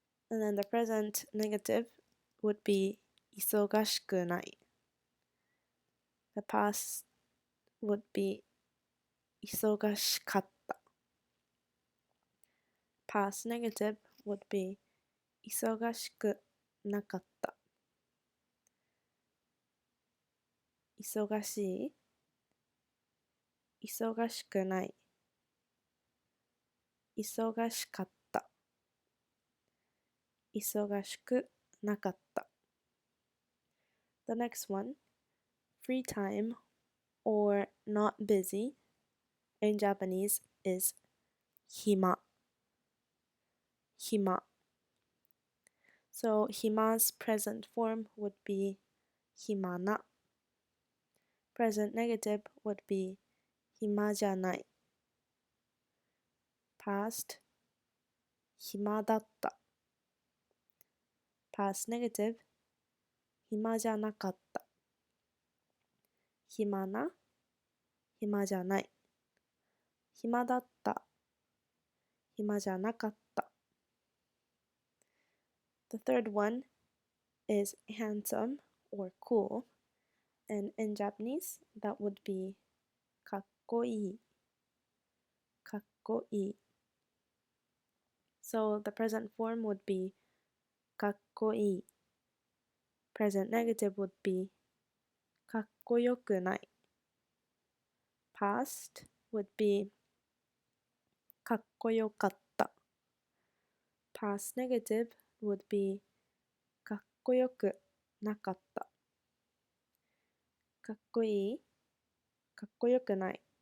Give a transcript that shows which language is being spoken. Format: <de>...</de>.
<en>And then the present negative would be</en> <ja>忙しくない.</ja> <en>The past would be</en> <ja>忙しかった.</ja> <en>Past negative would be</en> <ja>忙しくなかった。忙しい、忙しくない、忙しかった、忙しくなかった。</ja> <en>The next one, free time or not busy in Japanese is</en> <ja>暇.</ja> <en>So</en> <ja>暇's</ja> <en>present form would be</en> <ja>暇な.</ja> <en>Present negative would be</en> <ja>暇じゃない.</ja> <en>Past</en> <ja>暇だった.</ja> <en>Past negative</en> <ja>暇じゃなかった。暇な、暇じゃない。暇だった、暇じゃなかった。</ja> <en>The third one is handsome or cool, and in Japanese that would be</en> <ja>かっこいい、かっこいい。</ja> <en>So the present form would be</en> <ja>かっこいい.</ja> <en>Present negative would be</en> <ja>かっこよくない.</ja> <en>Past would be</en> <ja>かっこよかった.</ja> <en>Past negative would be</en> <ja>かっこよくなかった。かっこいい、かっこよくない。</ja>